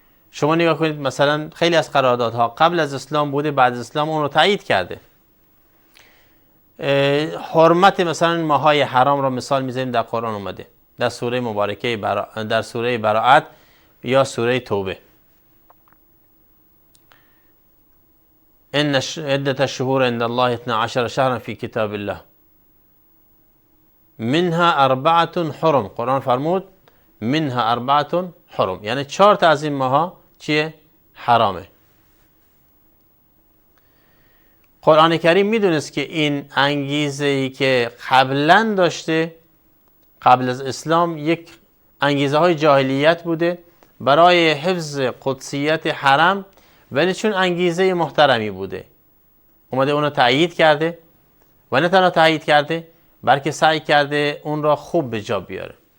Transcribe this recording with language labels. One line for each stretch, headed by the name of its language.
Persian: شما نگاه کنید مثلا خیلی از قراردادها قبل از اسلام بوده، بعد از اسلام اون رو تایید کرده. حرمت مثلا ماهای حرام را مثال میزنیم در قرآن اومده، در سوره مبارکه در سوره براءت یا سوره توبه.
Arabic: ان عدة الشهور عند الله 12 شهرا في كتاب الله منها 4 حرم.
Persian: قرآن فرمود
Arabic: منها 4 حرم،
Persian: یعنی 4 تا از این ماها چیه؟ حرامه. قرآن کریم میدونست که این انگیزه‌ای که قبلا داشته، قبل از اسلام، یک انگیزه های جاهلیت بوده برای حفظ قدسیت حرم، ولی چون انگیزه محترمی بوده اومده اون رو تأیید کرده و نه تنها تأیید کرده بلکه سعی کرده اون را خوب به جا بیاره.